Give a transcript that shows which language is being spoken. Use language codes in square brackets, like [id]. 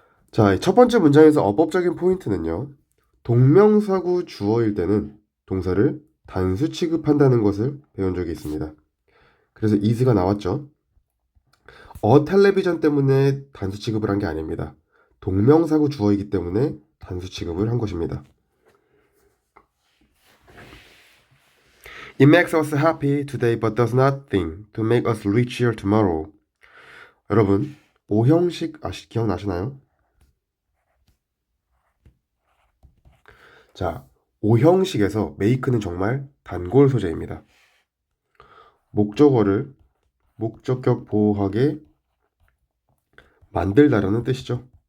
[ko] 자, 첫 번째 문장에서 어법적인 포인트는요. 동명사구 주어일 때는 동사를 단수 취급한다는 것을 배운 적이 있습니다. 그래서 is가 나왔죠. 텔레비전 때문에 단수 취급을 한 게 아닙니다. 동명사구 주어이기 때문에 단수 취급을 한 것입니다. [en] It makes us happy today but does nothing to make us richer tomorrow. [ko] 여러분, 오형식 기억나시나요? 자, 오형식에서 make는 정말 단골 소재입니다. 목적어를 목적격 보호하게 만들다라는 뜻이죠.